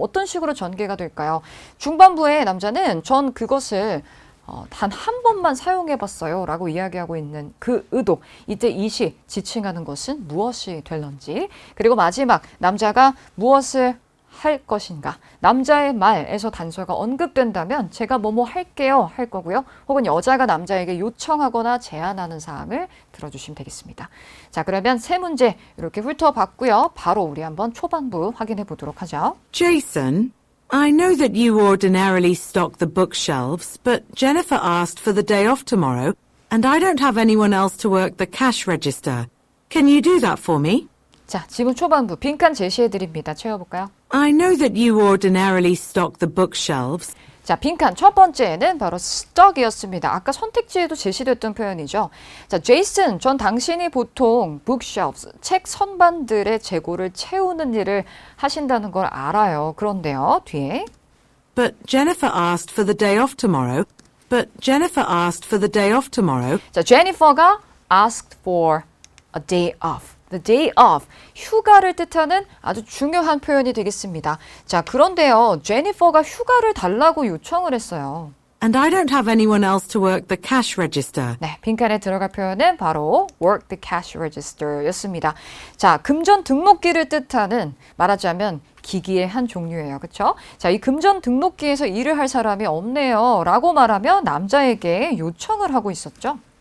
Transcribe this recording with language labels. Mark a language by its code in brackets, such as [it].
[ko] 어떤 식으로 전개가 될까요? 중반부에 남자는 전 그것을 단 한 번만 사용해봤어요 라고 이야기하고 있는 그 의도, 이때 it이 지칭하는 것은 무엇이 될런지, 그리고 마지막 남자가 무엇을 할 것인가, 남자의 말에서 단서가 언급된다면 제가 뭐뭐 할게요 할 거고요. 혹은 여자가 남자에게 요청하거나 제안하는 사항을 들어주시면 되겠습니다. 자, 그러면 세 문제 이렇게 훑어봤고요. 바로 우리 한번 초반부 확인해 보도록 하죠. [en] Jason, I know that you ordinarily stock the bookshelves, but Jennifer asked for the day off tomorrow, and I don't have anyone else to work the cash register. Can you do that for me? [ko] 자, 지금 초반부 빈칸 제시해 드립니다. 채워볼까요? [en] I know that you ordinarily stock the bookshelves. [ko] 자, 빈칸 첫 번째는 바로 stock이었습니다. 아까 선택지에도 제시됐던 표현이죠. 자, Jason, 전 당신이 보통 bookshelves, 책 선반들의 재고를 채우는 일을 하신다는 걸 알아요. 그런데요, 뒤에 [en] But Jennifer asked for the day off tomorrow. But Jennifer asked for the day off tomorrow. [ko] 자, [en] Jennifer가 asked for a day off. The day off, [ko] 휴가를 뜻하는 아주 중요한 표현이 되겠습니다. 자, 그런데요, 제니퍼가 휴가를 달라고 요청을 했어요. [en] And I don't have anyone else to work the cash register. [ko] 네, 빈칸에 들어갈 표현은 바로 [en] work the cash register [ko] 였습니다. 자, 금전 등록기를 뜻하는, 말하자면 기기의 한 종류예요. 그렇죠? 자, 이 금전 등록기에서 일을 할 사람이 없네요 라고 말하며 남자에게 요청을 하고 있었죠.